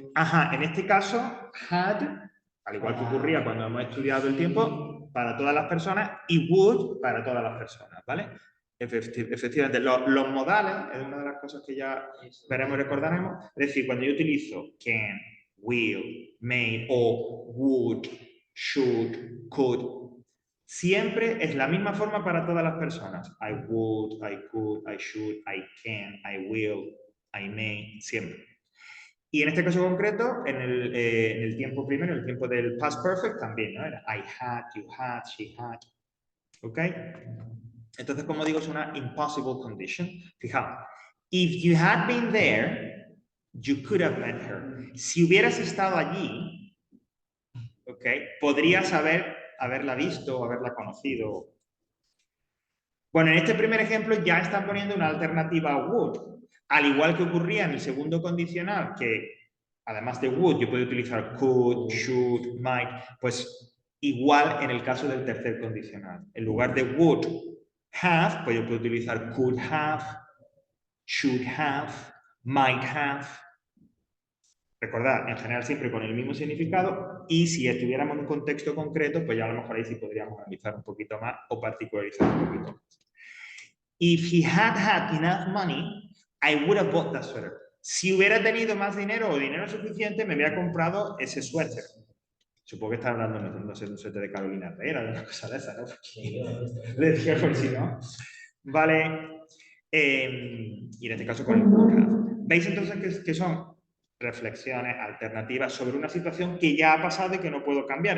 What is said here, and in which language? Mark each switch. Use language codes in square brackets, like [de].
[es] Ajá, en este caso, had, al igual que ocurría cuando hemos estudiado el tiempo, para todas las personas, y would para todas las personas, ¿vale? Efectivamente, los modales es una de las cosas que ya veremos y recordaremos. Es decir, cuando yo utilizo can, will, may o would, should, could, siempre es la misma forma para todas las personas. [en] I would, I could, I should, I can, I will, I may, siempre. [es] Y en este caso concreto, en el tiempo primero, el tiempo del past perfect también, ¿no? Era [en] I had, you had, she had. [es] ¿Ok? Entonces, como digo, es una impossible condition. [en] Fijaos, if you had been there, you could have met her. [es] Si hubieras estado allí, ¿ok? Podrías haberla visto o haberla conocido. Bueno, en este primer ejemplo ya están poniendo una alternativa a would. Al igual que ocurría en el segundo condicional, que además de would yo puedo utilizar could, should, might, pues igual en el caso del tercer condicional. En lugar de would have, pues yo puedo utilizar could have, should have, might have. Recordad, en general siempre con el mismo significado, y si estuviéramos en un contexto concreto, pues ya a lo mejor ahí sí podríamos analizar un poquito más o particularizar un poquito más. [en] If he had had enough money, I would have bought that sweater. [es] Si hubiera tenido más dinero o dinero suficiente, me hubiera comprado ese suéter. Supongo que está hablando, no sé, un suéter de Carolina Herrera o una cosa de esa, ¿no? Le decía por si no. Vale. Y en este caso con el would have. ¿Veis entonces que son reflexiones alternativas sobre una situación que ya ha pasado y que no puedo cambiar?